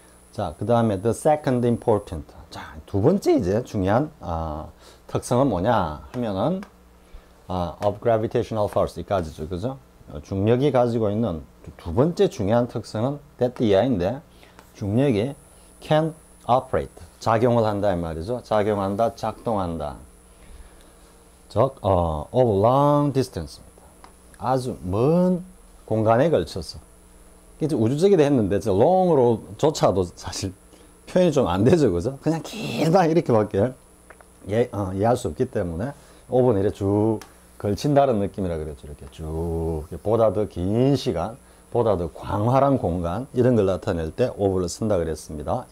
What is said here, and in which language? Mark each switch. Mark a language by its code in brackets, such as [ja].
[ko] 자, 그 다음에 [en] the second important. [ko] 자, 두 번째 이제 중요한 특성은 뭐냐 하면은 [en] of gravitational force [ko] 이까지죠, 그죠? 중력이 가지고 있는 두 번째 중요한 특성은 that 이하인데 중력이 [en] can operate, [ko] 작용을 한다 이 말이죠. 작용한다, 작동한다. 즉, [en] of long distance입니다. [ko] 아주 먼 공간에 걸쳐서. 이제 우주적이다 했는데, long으로조차도 사실 표현이 좀 안 되죠, 그죠? 그냥 길다, 이렇게밖에 이해할 수 없기 때문에, of는 이렇게 쭉 걸친다는 느낌이라 그랬죠. 이렇게 쭉, 보다 더 긴 시간, 보다 더 광활한 공간, 이런 걸 나타낼 때 of를 쓴다 그랬습니다.